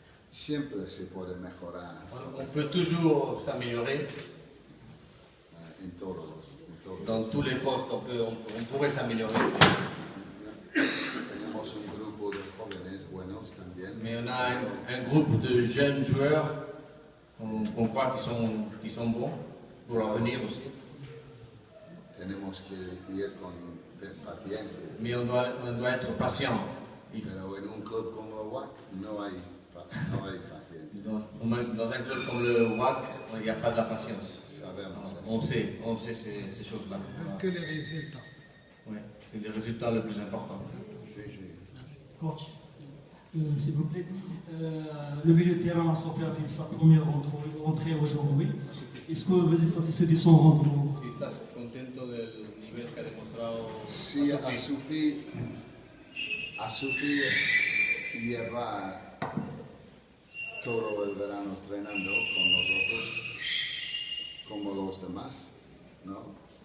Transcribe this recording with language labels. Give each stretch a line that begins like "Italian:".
Spanish: Siempre se puede mejorar
French: On peut toujours s'améliorer.
Spanish: en todos
French: Dans tous les postes, on pourrait s'améliorer.
Spanish: Tenemos un grupo de jóvenes buenos también.
French: Mais on a un groupe de jeunes joueurs qu'on croit qui sont bons pour l'avenir aussi.
Spanish: Tenemos que ir con paciencia.
French: Mais on doit être patient.
Spanish: Pero en un club como el WAC no hay paciencia.
French: Dans un club comme le WAC, il n'y a pas de la patience.
Spanish: Sabemos
French: On
Spanish: eso.
French: sait ces choses-là. Que les résultats. Ouais, c'est le résultat le plus important.
Spanish: Sí, sí.
French: Coach, s'il vous plaît, le milieu de terrain, Sofia a fait sa première entrée aujourd'hui. Est-ce que vous êtes satisfait de son rendement?
Spanish: Si estás contento del nivel que ha demostrado Sí, Sophie. Sophie lleva todo el verano entrenando con nosotros, como los demás, ¿no?